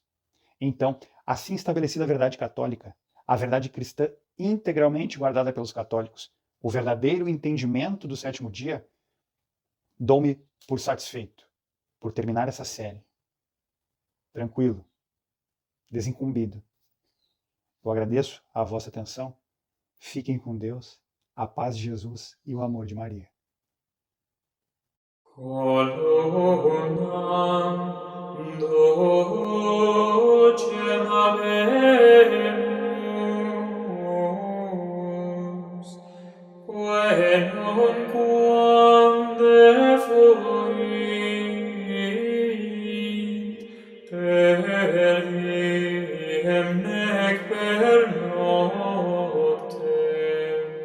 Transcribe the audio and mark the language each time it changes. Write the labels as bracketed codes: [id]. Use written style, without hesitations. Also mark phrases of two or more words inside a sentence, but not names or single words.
[pt] Então, assim estabelecida a verdade católica, a verdade cristã integralmente guardada pelos católicos, o verdadeiro entendimento do 7º dia, dou-me por satisfeito, por terminar essa série. Tranquilo, desincumbido. Eu agradeço a vossa atenção. Fiquem com Deus, a paz de Jesus e o amor de Maria. [la] Columnam docem habemus, quae nunquam defuit, per diem nec per noctem.